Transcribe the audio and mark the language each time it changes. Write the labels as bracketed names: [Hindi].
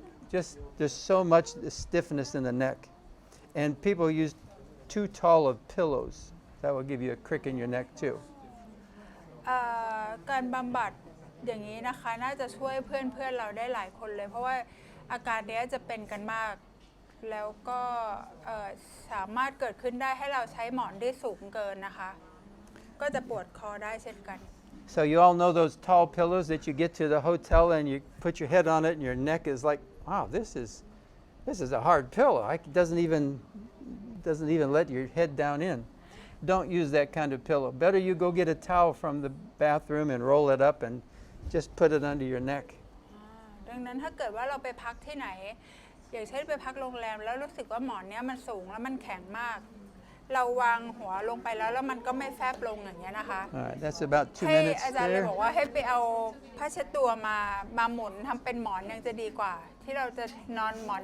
[English] Just there's so much stiffness in the neck, and people use too tall of pillows. That will give you a crick in your neck too. [Thai] การบำบัดอย่างนี้นะคะน่าจะช่วยเพื่อนเราได้หลายคนเลย เพราะว่าอาการนี้จะเป็นกันมาก แล้วก็สามารถเกิดขึ้นได้ให้เราใช้หมอนที่สูงเกินนะคะก็จะปวดคอได้เช่นกัน [English] So you all know those tall pillows that you get to the hotel and you put your head on it and your neck is like, wow, this is a hard pillow. It doesn't even let your head down in. Don't use that kind of pillow. Better you go get a towel from the bathroom and roll it up and just put it under your neck. [Thai] ดังนั้นถ้าเกิดว่าเราไปพักที่ไหนอย่างเช่นไปพักโรงแรมแล้วรู้สึกว่าหมอนเนี้ยมันสูงแล้วมันแข็งมากเราวางหัวลงไปแล้วมันก็ไม่แฟบลงอย่างเงี้ยนะคะ [English] All right, that's about 2 [Thai] ให้ [English] minutes [Thai] อาจารย์เลย [English] there. [Thai] บอกว่าให้ไปเอาผ้าเช็ดตัวมาหมุนทำเป็นหมอนยังจะดีกว่า ที่เราจะนอนหมอน